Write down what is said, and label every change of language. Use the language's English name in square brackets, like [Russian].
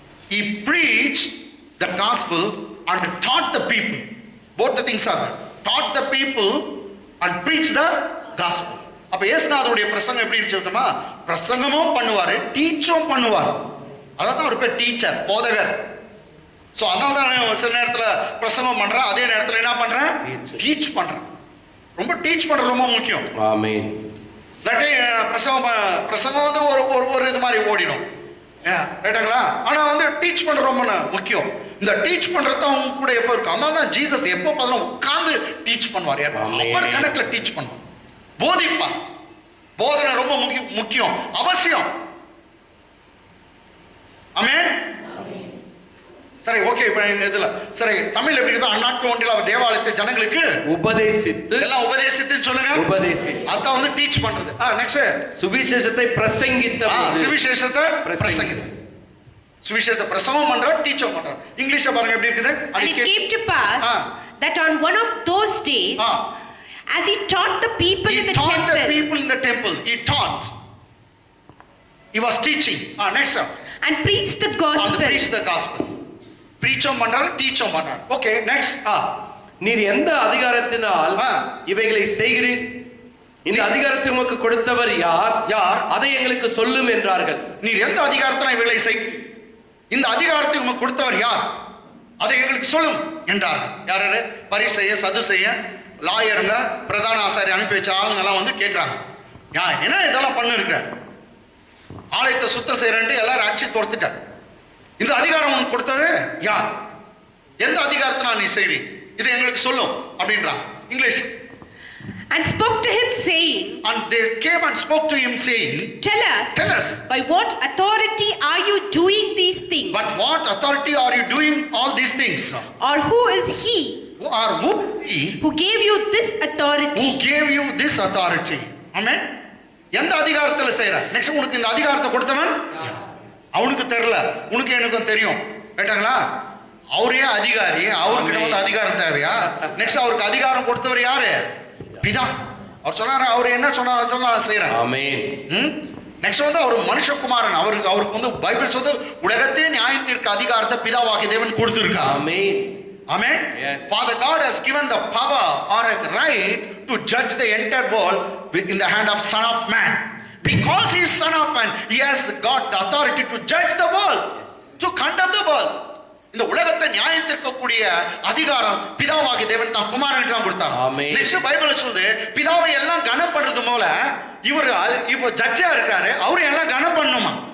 [English] He preached the gospel and taught the people. Both the things are there. Taught the people and preached the gospel. [Tamil] அப்ப இயேசுநாதருடைய பிரசங்கம் எப்படி இருந்துச்சுமா? பிரசங்கமும் பண்ணுவாரு, டீச்சும் பண்ணுவார். அதான் ஒரு பேர் டீச்சர், போதகர். சோ அதனால தான் சில நேரத்துல பிரசங்கம் பண்றேன், அதே நேரத்துல என்ன பண்றேன்? டீச் பண்றேன். ரொம்ப டீச் பண்றது ரொம்ப முக்கியம். ஆமென். இல்லாட்டி பிரசங்கம் வந்து ஒரு இது மாதிரி ஓடிடும். ரைட்டுங்களா? ஆனா வந்து டீச் பண்றது ரொம்ப முக்கியம். இந்த டீச் பண்றது அவங்க கூட எப்போ இருக்கும்? அதனால ஜீசஸ் எப்போ பார்த்தா உட்கார்ந்து டீச் பண்ணுவார். அவர் கணக்குல டீச் பண்ணுவார், போதிப்பார். போதனை ரொம்ப முக்கியம், அவசியம். ஆமென். சரி, ஓகே. இப்ப இதுல சரி தமிழ் எப்படி இருக்கு? அந்நாட்டு ஒன்றில் அவர் தேவாலயத்தை ஜனங்களுக்கு உபதேசித்து, எல்லாம் உபதேசித்து சொல்லுங்க. உபதேசி, அதான் வந்து டீச் பண்றது. நெக்ஸ்ட் சுவிசேஷத்தை பிரசங்கித்த, சுவிசேஷத்தை பிரசங்கித்த, சுவிசேஷத்தை பிரசங்கம் பண்ற, டீச்சும் பண்ற. இங்கிலீஷ்ல பாருங்க எப்படி இருக்குது. [English] And it came to pass that on one of those days, as he taught the people in the temple, he taught. He was teaching. Next. And preached the gospel. Preach the gospel. [Tamil] பிரீச்சும் பண்றாரு, டீச்சும் பண்றாரு. Okay, next. நீர் எந்த அதிகாரத்தினால் இவைகளை செய்கிறீர்? இந்த அதிகாரத்தை உமக்கு கொடுத்தவர் யார்? அதை எங்களுக்கு சொல்லும் என்றார்கள். நீர் எந்த அதிகாரத்தினால் இவைகளை செய்கிறீர்? இந்த அதிகாரத்தை உமக்கு கொடுத்தவர் யார்? அதை எங்களுக்கு சொல்லும் என்றார்கள். யாரு? பரிசேய, சதுசேய, லாயருங்க, பிரதான ஆசாரி அனுப்பி வச்ச ஆளுங்க எல்லாம் வந்து கேட்கிறாங்க, என்ன இதெல்லாம் பண்ணு இருக்கிற? ஆலயத்தை சுத்தம் செய்யறேன்ட்டு எல்லாரும் அடிச்சு கொடுத்துட்டாங்க. இந்த அதிகாரம் உனக்கு கொடுத்தது யார்? எந்த அதிகாரத்தினால் நீ செய்றீ? இது எங்களுக்கு சொல்லும் அப்படின்றாங்க. [English] English. And spoke to him saying, and they came and spoke to him saying, tell us, by what authority are you doing these things? But what authority are you doing all these things? Or who is he? Who is he? Who gave you this authority? Who gave you this authority? [Tamil] Amen. எந்த அதிகாரத்துல செய்யற? Next, உனக்கு இந்த அதிகாரத்தை கொடுத்தவன் அவனுக்கு தெரியல, உனக்கு எனக்கும் தெரியும். கேட்டாங்களா? அவரே அதிகாரி, அவர்கிட்ட வந்து அதிகாரம் தேவையா? நெக்ஸ்ட், அவருக்கு அதிகாரம் கொடுத்தவர் யாரு? பிதா. அவர் சொன்னாரு, அவர் என்ன சொன்னார் அதெல்லாம் செய்யறேன். ஆமென். நெக்ஸ்ட் வந்து அவர் மனுஷகுமாரன். அவருக்கு வந்து பைபிள் சொல்லுது, உலகத்தை நியாயத்திற்கு அதிகாரத்தை பிதாவாகிய தேவன் கொடுத்திருக்கார். [English] ஆமென். Amen. Yes. Father God has given the power or a right to judge the entire world in the hand of Son of Man. Because he is Son of Man, he has got the authority to judge the world, to condemn the world. [Tamil] இந்த உலகத்தை நியாயத்திற்கக்கூடிய அதிகாரம் பிதாவாகிய தேவன் தான் குமாரனுக்கு தான் கொடுத்தார். Next Bible சொல்லுது, பிதாவை எல்லாம் கனம் பண்றது போல இவர் இப்போ ஜட்ஜா இருக்காரு, அவரை எல்லாம் கனம் பண்ணணுமா?